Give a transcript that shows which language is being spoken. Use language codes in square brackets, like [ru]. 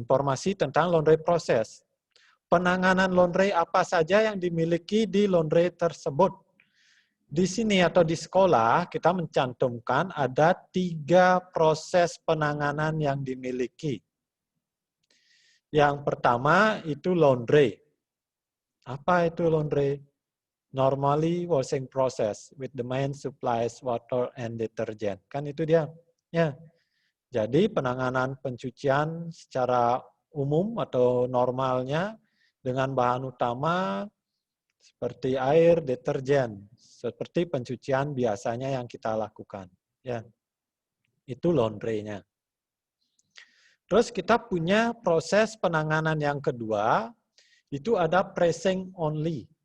[id] Informasi tentang laundry process. Penanganan laundry apa saja yang dimiliki di laundry tersebut. Di sini atau di sekolah kita mencantumkan ada 3 proses penanganan yang dimiliki. Yang pertama itu laundry. Apa itu laundry? [en] Normally washing process with the main supplies water and detergent. [id] Kan itu dia. Ya. Jadi penanganan pencucian secara umum atau normalnya dengan bahan utama seperti air, deterjen, seperti pencucian biasanya yang kita lakukan. Ya, itu laundry-nya. Terus kita punya proses penanganan yang kedua, itu ada pressing only.